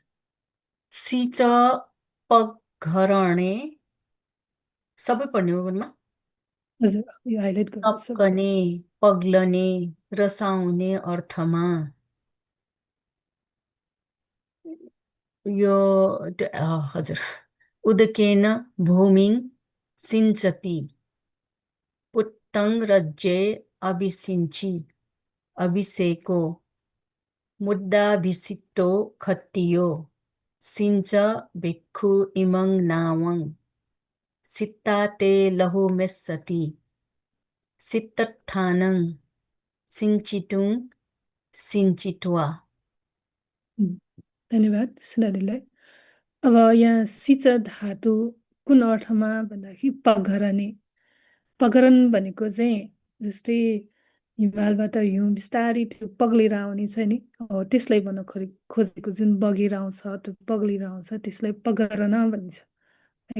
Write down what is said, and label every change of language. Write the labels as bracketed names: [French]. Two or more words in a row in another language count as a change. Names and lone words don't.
[Nepali] सिच पघरणे सबै पढ्ने हो गुरुमा। हजुर यो हाइलाइट गर्नुहोस्। तप्कने पग्लने रसाउने अर्थमा यो हजुर [Pali] उदकेन भूमिं सिञ्चति पुट्टं रज्जे अभिसिञ्चि अभिषेको मुद्दाभिषिक्तो खत्तियो सिञ्च भिक्खु इमं नावं सित्ताते लहुमेस्सति सित्तत्थानं सिञ्चितुं सिञ्चित्वा। [Nepali] धन्यवाद सुनारीलाई। अब यहाँ सिच धातु कुन अर्थमा भन्दाखेरि पघरने। पघरन भनेको चाहिँ जस्तै हिमालबाट हिउँ बिस्तारै त्यो पग्लेर आउने छ नि, त्यसलाई भन्न खोजेको जुन बगेर आउँछ त्यो पग्लेर आउँछ त्यसलाई पघरन भनिन्छ है।